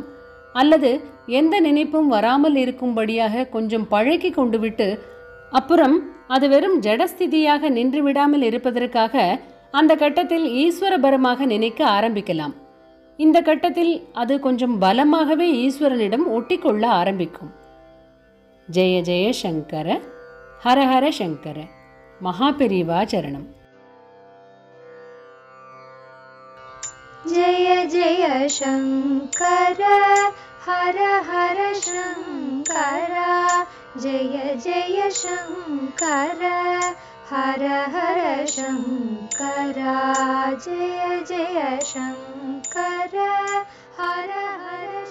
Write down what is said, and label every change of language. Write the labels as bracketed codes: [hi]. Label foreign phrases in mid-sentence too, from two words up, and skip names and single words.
[ta] அல்லது எந்த நினைப்பும் வராமல் இருக்கும்படியாக கொஞ்சம் பழக்கி கொண்டு விட்டு அப்புறம் அது வெறும் ஜடஸ்திதியாக நின்று விடாமல் இருப்பதற்காக அந்த கட்டத்தில் ஈஸ்வரபரமாக நினைக்க ஆரம்பிக்கலாம். இந்த கட்டத்தில் அது கொஞ்சம் பலமாகவே ஈஸ்வரனிடம் ஒட்டிக்கொள்ள ஆரம்பிக்கும். [sa] जय जय शङ्कर, हरहर शङ्कर, [ta] மகாபெரிவா சரணம். [sa] जय जय शङ्कर हर हर शङ्कर जय जय शङ्कर हर हर शङ्कर जय जय शङ्कर हर हर